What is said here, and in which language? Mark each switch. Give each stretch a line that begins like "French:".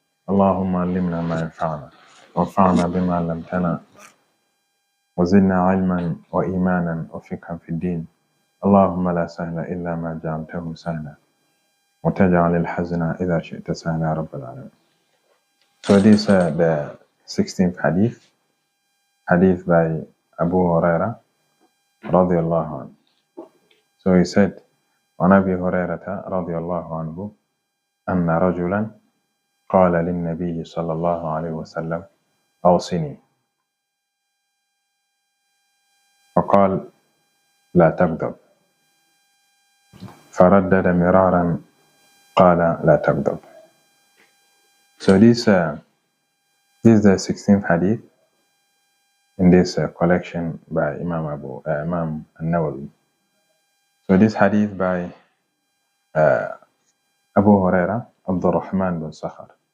Arabic: اللهم علمنا ما ينفعنا وانفعنا بما علمتنا وزدنا علما وإيمانا وفقها في الدين. اللهم لا سهل إلا ما جعلته سهلا وتجعل الحزن إذا شئت سهلا يا رب العالمين.
English: So this is the 16th hadith by Abu Huraira radiyallahu anhu. So he said,
Arabic: عن أبي هريرة رضي الله عنه أن رجلا قال للنبي صلى الله عليه وسلم أوصني، فقال لا تغضب، فردد مرارا قال لا تغضب.
English: So this is the 16th hadith in this collection by Imam An-Nawawi. So this hadith by Abu Huraira Abdul Rahman bin Sakhar.